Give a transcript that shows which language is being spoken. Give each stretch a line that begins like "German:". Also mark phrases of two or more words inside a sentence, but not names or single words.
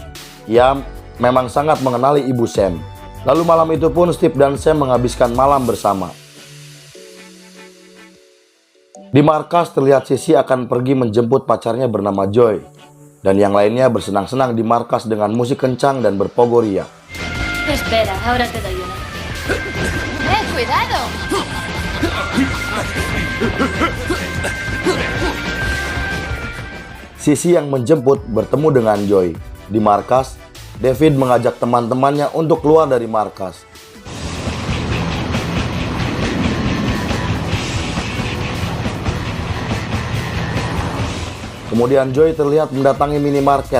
Indonesian: Ia memang sangat mengenali ibu Sam. Lalu malam itu pun Steve dan Sam menghabiskan malam bersama. Di markas terlihat Sissy akan pergi menjemput pacarnya bernama Joy. Dan yang lainnya bersenang-senang di markas dengan musik kencang dan berpogoria.
Spanish: Espera, ahora te doy una. ¡Cuidado!
Indonesian: Sissy yang menjemput bertemu dengan Joy. Di markas, David mengajak teman-temannya untuk keluar dari markas. Kemudian Joy terlihat mendatangi minimarket.